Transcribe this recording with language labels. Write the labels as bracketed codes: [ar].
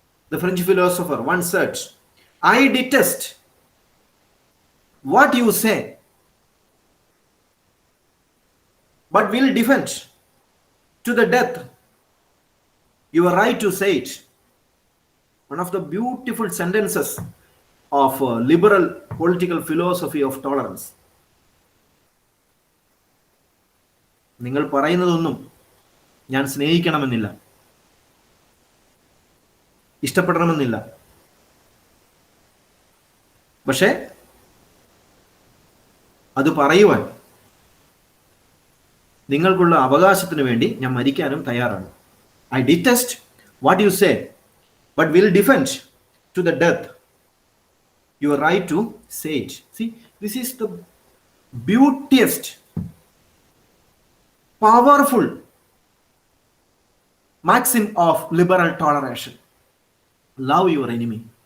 [en] The French philosopher once said, I detest what you say, but will defend to the death your right to say it. One of the beautiful sentences of liberal political philosophy of tolerance. [ml] നിങ്ങൾ പറയുന്നതൊന്നും ഞാൻ സ്നേഹിക്കണമെന്നില്ല, ഇഷ്ടപ്പെടണമെന്നില്ല. പക്ഷെ അത് പറയുവാൻ നിങ്ങൾക്കുള്ള അവകാശത്തിന് വേണ്ടി ഞാൻ മരിക്കാനും തയ്യാറാണ്. [en] I detest what you say, but will defend to the death your right to say it. See, this is the beautiest, powerful maxim of liberal toleration. Love your enemy.